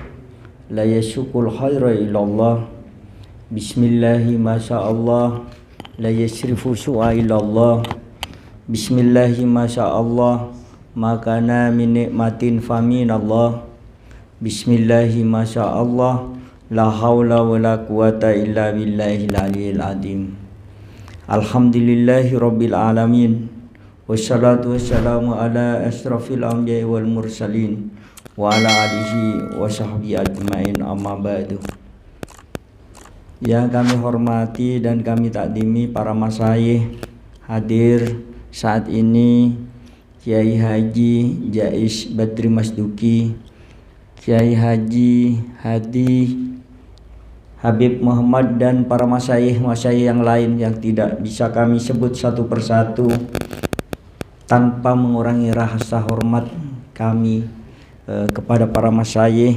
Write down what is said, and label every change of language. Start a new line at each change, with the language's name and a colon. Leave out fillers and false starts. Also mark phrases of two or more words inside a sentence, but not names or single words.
Arabic: لا يسوق الخير إلا الله. بسم الله ما شاء الله. لا يصرف السوء إلا الله. بسم الله ما شاء الله. ما كان من نعمة فمن الله. بسم الله ما شاء الله. لا حول ولا قوة إلا بالله العلي العظيم. الحمد لله رب العالمين. والصلاة والسلام على أشرف الأنبياء والمرسلين وعلى آله وصحبه أجمعين، أما بعد.
Indonesian: Yang kami hormati dan kami takdimi para masyayikh hadir saat ini, Kiai Haji Jais Badri Masduki, Kiai Haji Hadi Habib Muhammad, dan para masyayikh yang lain yang tidak bisa kami sebut satu persatu tanpa mengurangi rasa hormat kami kepada para masyayikh.